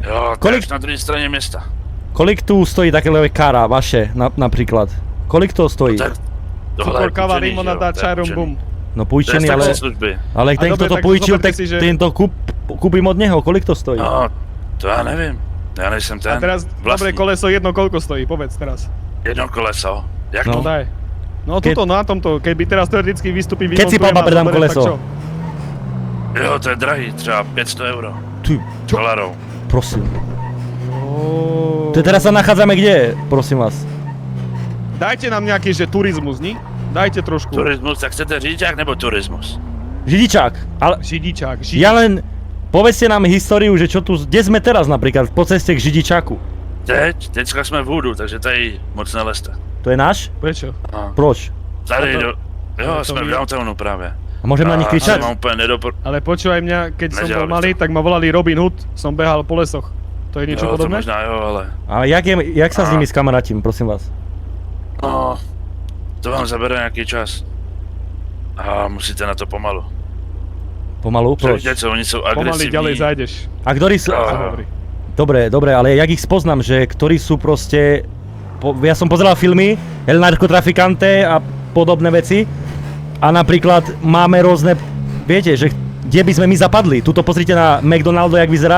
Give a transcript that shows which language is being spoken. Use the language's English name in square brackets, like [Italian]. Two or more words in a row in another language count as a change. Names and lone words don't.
[Czech] Jo, to je na druhé straně města. Kolik tu stojí takové kára vaše, napríklad? Kolik to stojí? [Slovak] Cukor, káva, limonada, čaj, rum, bum. [Czech] No pújčený, ale... [Slovak] Ale ten, kto to pújčil, tak tento kúpim od neho. [Czech] Kolik to stojí? No, to já nevím. Já nejsem ten A [Slovak] teraz, dobré koleso, jedno koľko stojí, povedz teraz. Jedno koleso. Jak No to? daj. No tuto, na tomto, keby teraz teoreticky vystúpim, Keď si papa predám koleso. [Czech] Jo, to je drahý, třeba 500 euro. [Slovak] Ty, Dolarov. prosím. To teraz sa nachádzame kde, prosím vás? Dajte nám nejaký, že turizmus, ni? Dajte trošku. [Czech] Turismus, tak chcete řidičák nebo turismus? Židičák, ale Židičák. [Slovak] ja len... Povedzte nám históriu, že čo tu... Kde sme teraz napríklad, po ceste k Židičáku? [Czech] Teďka jsme v Hoodu, takže tady moc nelezte. [Slovak] To je náš? Prečo? No. [Czech] Proč? Tady, A to- jo, to jsme my- v downtownu právě. [Slovak] A môžem na nich kričať? [Czech] Mám úplně [Slovak] Ale počúvaj mňa, keď som [Czech] Nedělali [Slovak] bol malý, [Czech] to. [Slovak] tak ma volali Robin Hood, som behal po lesoch. To je niečo [Czech] Jo, to [Slovak] podobné? [Czech] možná jo, ale... [Slovak] A jak sa s nimi skamaratím, prosím vás? [Czech] No, to vám zabere nějaký čas. A musíte na to pomalu. Pomalu? Proč? Víte co, oni jsou [Slovak] Pomaly [Czech] agresivní. [Slovak] ďalej zajdeš. A ktorí sú... Aha. [Czech] Dobrý. [Slovak] Dobre, ale jak ich spoznám, že ktorí sú proste... Ja som pozeral filmy, El Narcotraficante a podobné veci. A napríklad máme rôzne... Viete, že kde by sme my zapadli? Tuto pozrite na McDonaldo, jak vyzerá.